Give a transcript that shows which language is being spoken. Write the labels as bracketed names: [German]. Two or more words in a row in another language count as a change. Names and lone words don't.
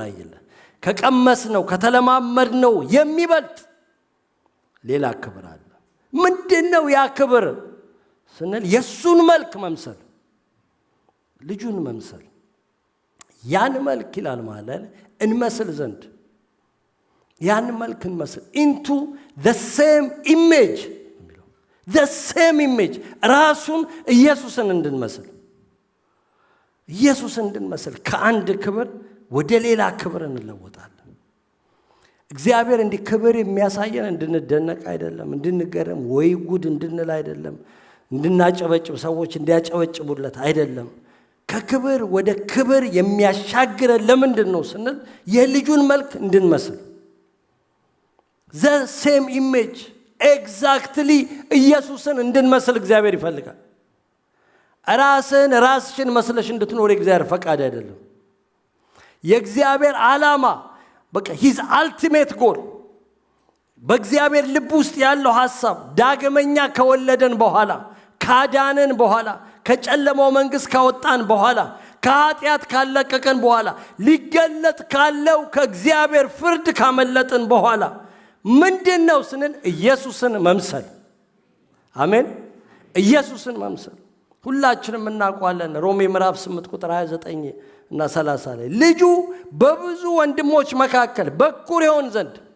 [Amharic] አለ። ከቀመስነው ከተለማመድነው የሚበልጥ ሌላ ክብር አለ። ምንድነው ያ ክብር ስንል የሱን መልክ መምሰል፣ ልጁን መምሰል። ያን መልክ ይላል ማለት እንመስል ዘንድ ያን መልክ እንመስል [English] into the same image the same image [Amharic] ራሱን ኢየሱስን እንድንመስል ከአንድ ክብር ወደ ሌላ ክብር እንለወጣለን። እግዚአብሔር እንዲህ ክብር የሚያሳየን እንድንደነቅ አይደለም፣ እንድንገረም ወይ ጉድ እንድንል አይደለም፣ እንድናጨበጭብ ሰዎች እንዲያጨበጭቡለት አይደለም። ከክብር ወደ ክብር የሚያሻግረን ለምንድን ነው ስንል የልጁን መልክ እንድንመስል [English] the same image exactly [Amharic] ኢየሱስን እንድንመስል እግዚአብሔር ይፈልጋል። ራስሽን መስለሽ እንድትኖር የእግዚአብሔር ፈቃድ አይደለም። የእግዚአብሔር ዓላማ በቃ [English] his ultimate goal [Amharic] በእግዚአብሔር ልብ ውስጥ ያለው ሐሳብ ዳግመኛ ከወለደን በኋላ ካዳነን በኋላ ከጨለማው መንግስት ካወጣን በኋላ ከኃጢአት ካለቀቀን በኋላ ሊገለጥ ካለው ከእግዚአብሔር ፍርድ ካመለጥን በኋላ ምንድነው ስንል ኢየሱስን መምሰል። አሜን። ኢየሱስን መምሰል ሁላችንም እናውቃለን። ሮሜ ምዕራፍ 8 ቁጥር 29 እና 30 ላይ ልጁ በብዙ ወንድሞች መካከል በኩር ይሆን ዘንድ